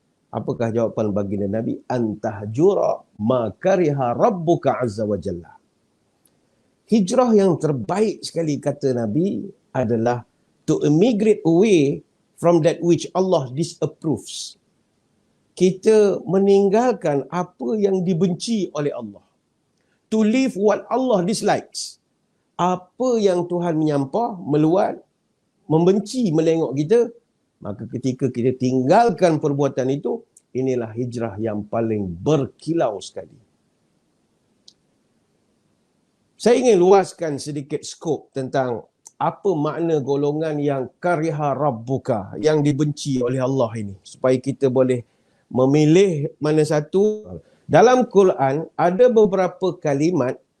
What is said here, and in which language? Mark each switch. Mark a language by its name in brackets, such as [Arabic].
[Malay] Apakah jawapan baginda Nabi? [Arabic] Antahjura ma kariha rabbuka azza wa jalla. [Malay] Hijrah yang terbaik sekali kata Nabi adalah [English] to emigrate away from that which Allah disapproves. [Malay] Kita meninggalkan apa yang dibenci oleh Allah. [English] To leave what Allah dislikes. [Malay] Apa yang Tuhan menyampah, meluat, membenci melengok kita, maka ketika kita tinggalkan perbuatan itu, inilah hijrah yang paling berkilau sekali. Saya ingin luaskan sedikit skop tentang apa makna golongan yang [Arabic] kariha rabbuka, [Malay] yang dibenci oleh Allah ini, supaya kita boleh memilih mana satu. Dalam Quran ada beberapa kalimat